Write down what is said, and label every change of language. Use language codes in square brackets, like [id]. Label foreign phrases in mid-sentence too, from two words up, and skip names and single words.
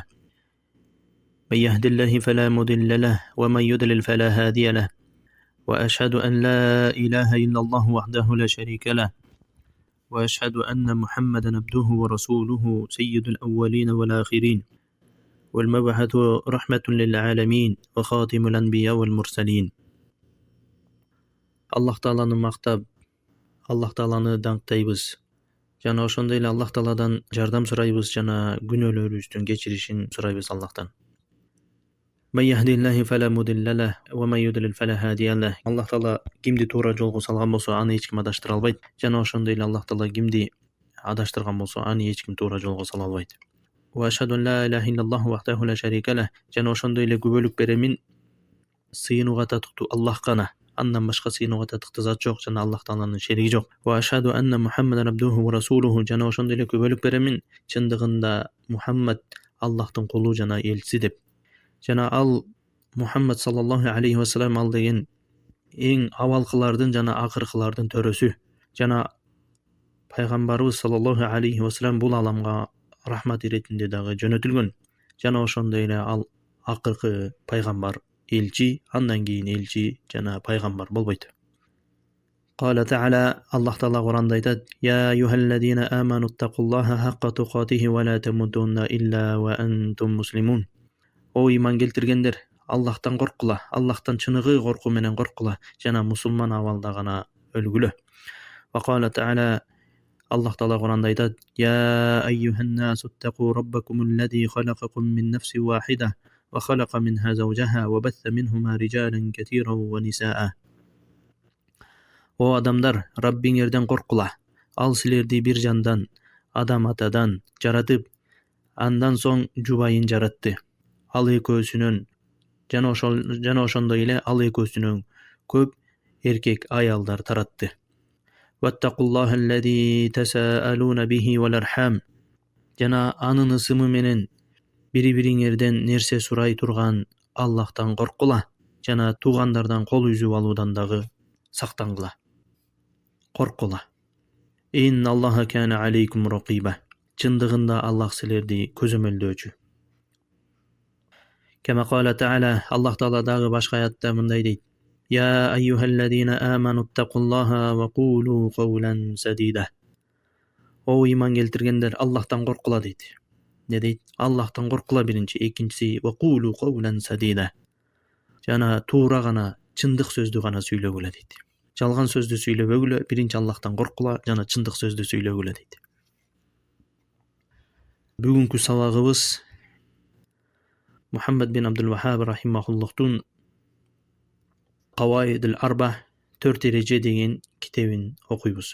[ar] من يهد الله فلا مضل له ومن يضلل فلا هادي له، وأشهد أن لا إله إلا الله وحده لا شريك له، وأشهد أن محمدا عبده ورسوله سيد الأولين والآخرين، والمبعث رحمة للعالمين وخاتم الأنبياء والمرسلين. [ky] Аллах Тааланы мактап, Аллах Тааланы даңктайбыз. Жана ошондой эле Аллах Тааладан жардам сурайбыз жана күнөөлөрүбүздүн кечиришин сурайбыз Аллахтан. [ar] من يهد الله فلا مضل له ومن يضلل فلا هادي له. [ky] Аллах Таала кимди туура жолго салган болсо, аны эч ким адаштыра албайт. Жана ошондой эле Аллах Таала кимди адаштырган болсо, аны эч ким туура жолго сала албайт. [ar] وأشهد أن لا إله إلا الله وحده لا شريك له. [ky] Жана ошондой эле күбөлүк беремин, сыйынууга татыктуу Аллах гана. Андан башка сыйынууга татыктуу зат жок жана Аллах Тааланын шериги жок. [ar] وأشهد أن محمدا عبده ورسوله. [ky] Жана ошондой эле күбөлүк беремин, чындыгында Мухаммад Аллахтын кулу жана элчиси деп. Жана ал Мухаммад [ar] صلى الله عليه وسلم [ky] ал деген эң абалкылардын жана акыркылардын төрөсү. Жана пайгамбарыбыз [ar] صلى الله عليه وسلم [ky] бул аламга рахмат иретинде дагы жөнөтүлгөн. Жана ошондой эле ал акыркы пайгамбар, элчи, андан кийин элчи жана пайгамбар болбойт. [ar] قال تعالى, [ky] Аллах Таала Куранда айтат: [ar] "يا أيها الذين آمنوا اتقوا الله حق تقاته ولا تموتن إلا وأنتم مسلمون." [ky] О иман келтиргендер, Аллахтан коркула, Аллахтан чыныгы корку менен коркула жана мусулман абалда гана өлгүлө. [ar] وقال تعالى, [ky] Аллах Таала Куранда айтат: [ar] "يا أيها الناس اتقوا ربكم الذي خلقكم من نفس واحدة وخلق منها زوجها وبث منهما رجالا كثيرا ونساء." [ky] О адамдар, Раббиңерден коркула. Ал силерди бир жандан, адам атадан жаратып, андан соң жубайын жаратты. Ал экөөсүнөн жана ошондой эле ал экөөсүнөн көп эркек аялдар таратты. [ar] واتقوا الله الذي تساءلون به والأرحام. [ky] Жана анын ысымы менен бири-бириңерден нерсе сурай турган Аллахтан коркула жана туугандардан кол үзүп алуудан дагы сактангыла. Коркула. [ar] إن الله كان عليكم رقيبا. [ky] Чындыгында Аллах силерди көзөмөлдөөчү. [ar] كما قال تعالى, [ky] Аллах Таала дагы башка аятта мындай дейт: [ar] "يا أيها الذين آمنوا اتقوا الله وقولوا قولا سديدا." [ky] О иман келтиргендер, Аллахтан коркула дейт. Не дейт? Аллахтан коркула биринчи, экинчиси [ar] وقولوا قولا سديدا. [ky] Жана туура гана, чындык сөздү гана сүйлөгүлө дейт. Жалган сөздү сүйлөбөгүлө, биринчи Аллахтан коркула жана чындык сөздү сүйлөгүлө дейт. Бүгүнкү сабагыбыз Мухаммад бин Абдул Вахаб рахимахуллахтун Каваидул Арба 4 эреже деген китебин окуйбуз.